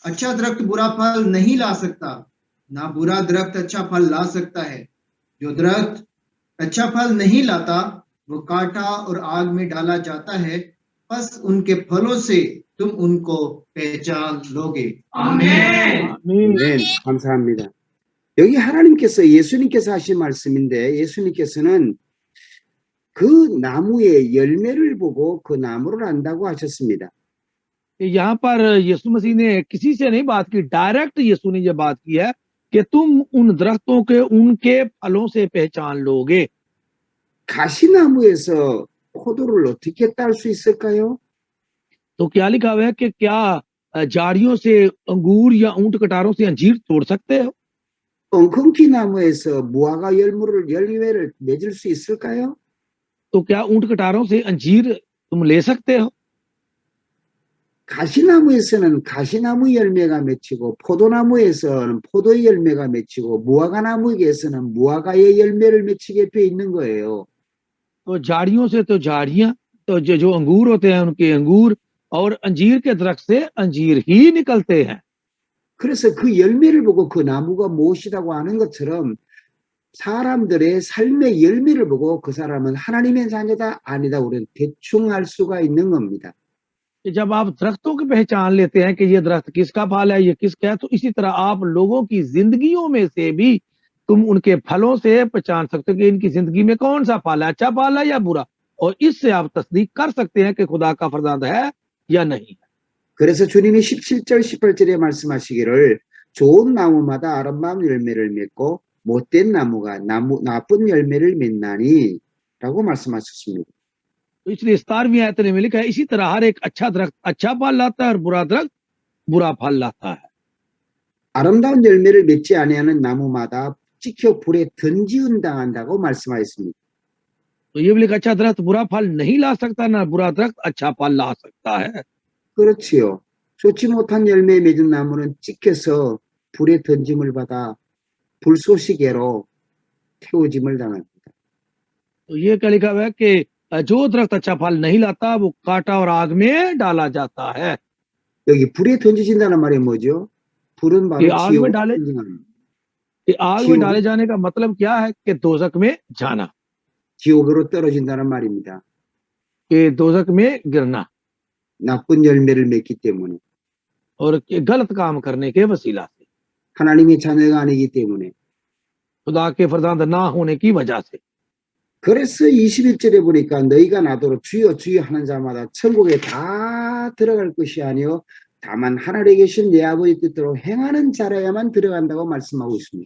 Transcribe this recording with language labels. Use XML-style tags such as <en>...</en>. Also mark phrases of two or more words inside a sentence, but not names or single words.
<ur>اچھا درخت برا پھل نہیں لا سکتا، نہ برا درخت اچھا پھل لا سکتا ہے. جو درخت اچھا پھل نہیں لاتا وہ کاٹا اور آگ میں ڈالا جاتا ہے، بس ان کے پھلوں سے تم ان کو پہچان لو گے. आमीन। आमीन।</ur> <ko>네, 감사합니다. 여기 하나님께서 예수님께서 하신 말씀인데 예수님께서는 그 나무의 열매를 보고 그 나무를 안다고 하셨습니다.</ko> <ur>کہ یہاں پر یسوع مسیح نے کسی سے نہیں بات کی، ڈائریکٹ یسوع نے یہ بات کی ہے کہ تم ان درختوں کے ان کے پھلوں سے پہچان لو گے.</ur> <ko>가시나무에서 포도를 어떻게 딸 수 있을까요?</ko> <ur>تو کیا لکھا ہوا ہے کہ کیا جھاڑیوں سے انگور یا اونٹ کٹاروں سے انجیر توڑ سکتے ہو?</ur> <ko>엉겅퀴 나무에서 무화과 열매를 맺을 수 있을까요?</ko> <ur>تو کیا اونٹ کٹاروں سے انجیر تم لے سکتے ہو?</ur> <ko>가시나무에서는 가시나무 열매가 맺히고 포도나무에서는 포도의 열매가 맺히고 무화과 나무에서는 무화과의 열매를 맺히게 돼 있는 거예요.</ko> <ur>تو جھاڑیوں سے تو جھاڑیاں، تو جو انگور ہوتے ہیں ان کے انگور، اور انجیر کے درخت سے انجیر ہی نکلتے ہیں.</ur> <ko>그래서 그 열매를 보고 그 나무가 무엇이라고 하는 것처럼 사람들의 삶의 열매를 보고 그 사람은 하나님의 자녀다 아니다 우리는 대충 알 수가 있는 겁니다.</ko> <ur>کہ جب آپ درختوں کی پہچان لیتے ہیں کہ یہ درخت کس کا پھل ہے، یہ کس کا ہے، تو اسی طرح آپ لوگوں کی زندگیوں میں سے بھی تم ان کے پھلوں سے پہچان سکتے ہو کہ ان کی زندگی میں کون سا پھل ہے، اچھا پھل ہے یا برا، اور اس سے آپ تصدیق کر سکتے ہیں کہ خدا کا فرزند ہے یا نہیں.</ur> <ko>그래서 주님이 17절 18절에 말씀하시기를 좋은 나무마다 아름다운 열매를 맺고 못된 나무가 나쁜 열매를 맺나니 라고 말씀하셨습니다.</ko> <ur>تو اس لیے 17ویں آیت میں لکھا ہے، اسی طرح ہر ایک اچھا درخت اچھا پھل لاتا ہے اور برا درخت برا پھل لاتا ہے.</ur> <ko>아름다운 열매를 맺지 아니하는 나무마다 찍혀 불에 던지운 당한다고 말씀하였습니다.</ko> <ur>تو یہ بھی لکھا، اچھا درخت برا پھل نہیں لا سکتا، نہ برا درخت اچھا پھل لا سکتا ہے.</ur> <ko>그렇지요. 좋지 못한 열매 맺은 나무는 찍혀서 불에 던짐을 받아 불쏘시개로 태워짐을 당합니다.</ko> <ur>تو یہ کیا لکھا ہوا ہے کہ جو درخت اچھا پھل نہیں لاتا وہ کاٹا اور آگ میں ڈالا جاتا ہے.</ur> <ko>여기 불에 던져진다는 말이 뭐죠? 불은</ko> <ur>कि</ur> <ko>바로</ko> <ur>آگ میں</ur> <ko>지옥으로</ko> <ur>डाले</ur> <ko>던져갑니다.</ko> <ur>کہ آگ میں ڈالے جانے کا مطلب کیا ہے کہ دوزخ میں جانا,</ur> <ko>지옥으로 떨어진다는 말입니다.</ko> <ur>کہ دوزخ میں گرنا,</ur> <ko>나쁜 열매를 맺기 때문에</ko> <ur>اور کہ غلط کام کرنے کے وسیلہ سے,</ur> <ko>하나님의 자녀가 아니기 때문에</ko> <ur>خدا کے فرزند نہ ہونے کی وجہ سے.</ur> <ko>그래서 21절에 보니까 너희가 나더러 주여 주여 하는 자마다 천국에 다 들어갈 것이 아니요 다만 하늘에 계신 내 아버지 뜻대로 행하는 자라야만 들어간다고 말씀하고 있습니다.</ko>